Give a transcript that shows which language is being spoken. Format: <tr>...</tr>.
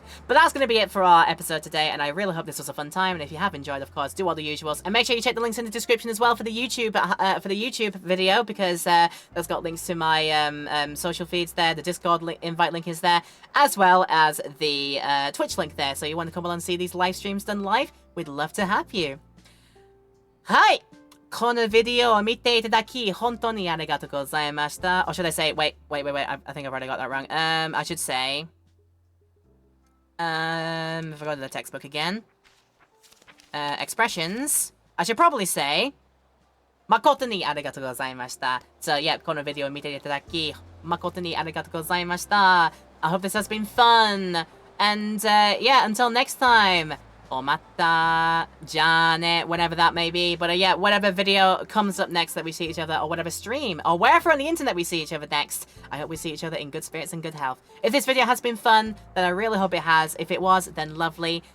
<en>But that's going to be it for our episode today, and I really hope this was a fun time. And if you have enjoyed, of course, do all the usuals, and make sure you check the links in the description as well for the YouTube video, because that's got links to my social feeds there. The Discord invite link is there, as well as the Twitch link there. So you want to come along and see these live streams done live? We'd love to have you. Hi.</en> <ja>このビデオを見ていただき、本当にありがとうございました.</ja> <en>Or should I say, wait, I think I've already got that wrong. I should say, if I go to the textbook again, expressions, I should probably say,</en> <ja>誠にありがとうございました. So yeah, このビデオを見ていただき、誠にありがとうございました.</ja> <en>I hope this has been fun. And yeah, until next time.</en> <ja>おまた, じゃあね,</ja> <en>whenever that may be. But yeah, whatever video comes up next that we see each other, or whatever stream, or wherever on the internet we see each other next, I hope we see each other in good spirits and good health. If this video has been fun, then I really hope it has. If it was, then lovely.</en>